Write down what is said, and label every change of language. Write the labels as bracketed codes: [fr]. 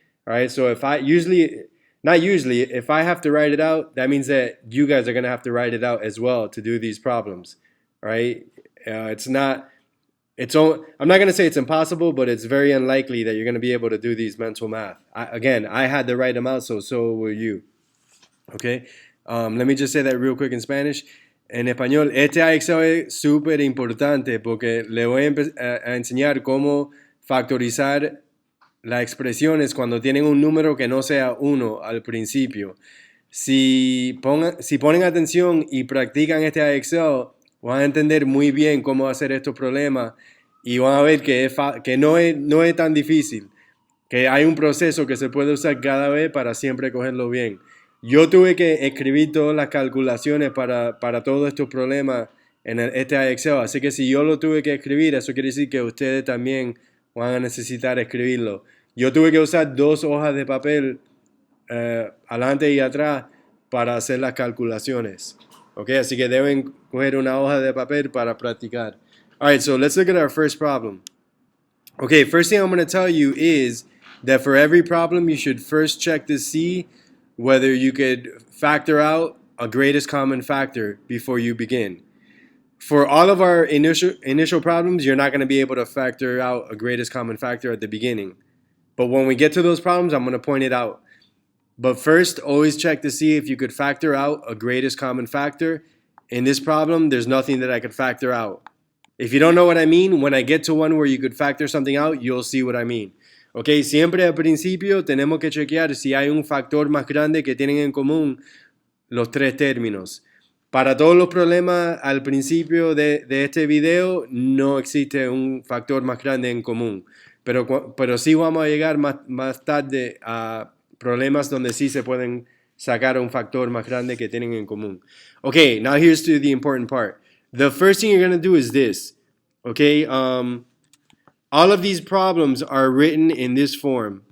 [en] All right, so if I if I have to write it out, that means that you guys are going to have to write it out as well to do these problems, right? I'm not going to say it's impossible, but it's very unlikely that you're going to be able to do these mental math. I had to write them out, so will you. Okay, let me just say that real quick in Spanish. [es] En español, este IXL es súper importante porque le voy a enseñar cómo factorizar las expresiones cuando tienen un número que no sea 1 al principio. Si ponen atención y practican este IXL, van a entender muy bien cómo hacer estos problemas y van a ver que no es tan difícil, que hay un proceso que se puede usar cada vez para siempre cogerlo bien. Yo tuve que escribir todas las calculaciones para todos estos problemas en este IXL, así que si yo lo tuve que escribir, eso quiere decir que ustedes también van a necesitar escribirlo. Yo tuve que usar 2 hojas de papel adelante y atrás para hacer las calculaciones. Okay, así que deben coger una hoja de papel para practicar. [en] All right, so let's look at our first problem. Okay, first thing I'm going to tell you is that for every problem, you should first check to see whether you could factor out a greatest common factor before you begin. For all of our initial problems, you're not going to be able to factor out a greatest common factor at the beginning. But when we get to those problems, I'm going to point it out. But first, always check to see if you could factor out a greatest common factor. In this problem, there's nothing that I could factor out. If you don't know what I mean, when I get to one where you could factor something out, you'll see what I mean. [es] Okay, siempre al principio tenemos que chequear si hay un factor más grande que tienen en común los 3 términos. Para todos los problemas al principio de este video, no existe un factor más grande en común. Pero sí vamos a llegar más tarde a problemas donde sí se pueden sacar un factor más grande que tienen en común. [en] Okay, now here's to the important part. The first thing you're going to do is this. Okay, all of these problems are written in this form.